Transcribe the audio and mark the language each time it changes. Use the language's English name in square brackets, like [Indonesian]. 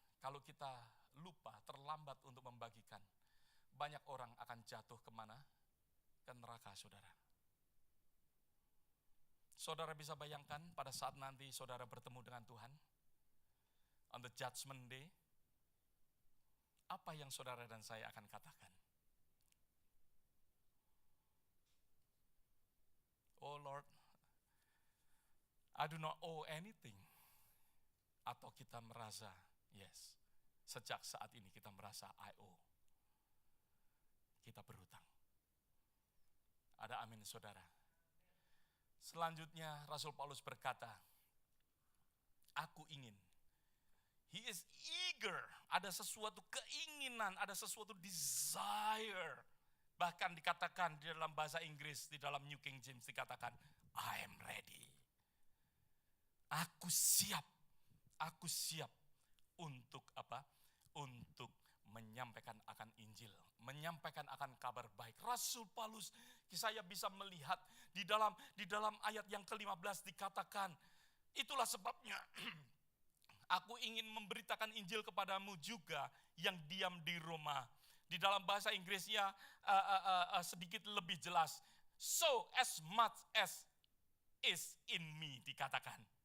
[Indonesian] Kalau kita lupa, terlambat untuk membagikan, banyak orang akan jatuh kemana? Ke neraka, saudara. Saudara bisa bayangkan pada saat nanti saudara bertemu dengan Tuhan, [English] on the judgment day, [Indonesian] apa yang saudara dan saya akan katakan? [English] Oh Lord, I do not owe anything. [Indonesian] Atau kita merasa, yes, sejak saat ini kita merasa [English] I owe. [Indonesian] Kita berhutang. Ada amin, saudara. Selanjutnya Rasul Paulus berkata, aku ingin. [English] He is eager. [Indonesian] Ada sesuatu keinginan, ada sesuatu desire. Bahkan dikatakan di dalam bahasa Inggris, di dalam New King James dikatakan, [English] I am ready. [Indonesian] Aku siap untuk apa? Untuk menyampaikan akan Injil, menyampaikan akan kabar baik. Rasul Paulus, saya bisa melihat di dalam ayat yang ke-15 dikatakan, itulah sebabnya aku ingin memberitakan Injil kepadamu juga yang diam di Roma, Di dalam bahasa Inggrisnya sedikit lebih jelas. [English] So as much as is in me [Indonesian] dikatakan.